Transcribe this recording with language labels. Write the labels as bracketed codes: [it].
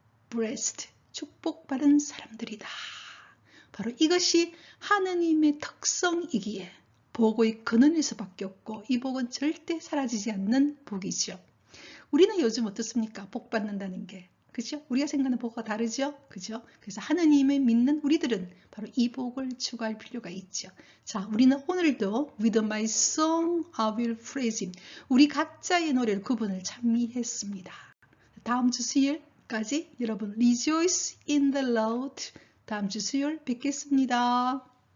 [ko] blessed, 축복받은 사람들이다. 바로 이것이 하느님의 특성이기에 복의 근원에서 밖에 없고 이 복은 절대 사라지지 않는 복이죠. 우리는 요즘 어떻습니까? 복 받는다는 게. 그죠? 우리가 생각하는 복과 다르죠? 그죠? 그래서 하느님을 믿는 우리들은 바로 이 복을 추구할 필요가 있죠. 자, 우리는 오늘도 [en] With my song I will praise him. [ko] 우리 각자의 노래를 그분을 찬미했습니다. 다음 주 수요일까지 여러분 [en] Rejoice in the Lord. [ko] 다음 주 수요일 뵙겠습니다.